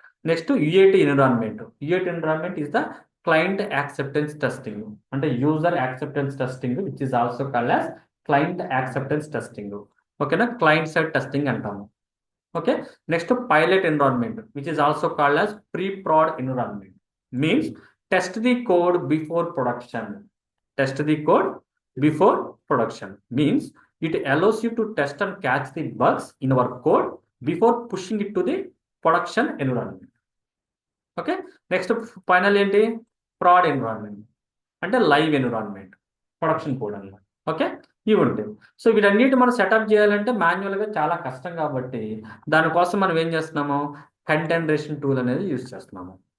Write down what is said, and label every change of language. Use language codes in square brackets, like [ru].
[en] Next UAT environment. UAT environment is the client acceptance testing, అంటే user acceptance testing which is also called as client acceptance testing. ఓకేనా, client side testing అంటాము. Okay. Next pilot environment which is also called as pre prod environment, means test the code before production. Test the code before production means it allows you to test and catch the bugs in our code before pushing it to the production environment. Okay. [te] Next final ఏంటి, proud environment, అంటే live environment, production code అన్నమాట. Okay, ఇవి ఉంటాయి. So వీటన్నిటి మనం setup చేయాలంటే మాన్యువల్గా చాలా కష్టం, కాబట్టి దానికోసం మనం ఏం చేస్తున్నాము, కంటైనరేషన్ టూల్ అనేది యూజ్ చేస్తున్నాము.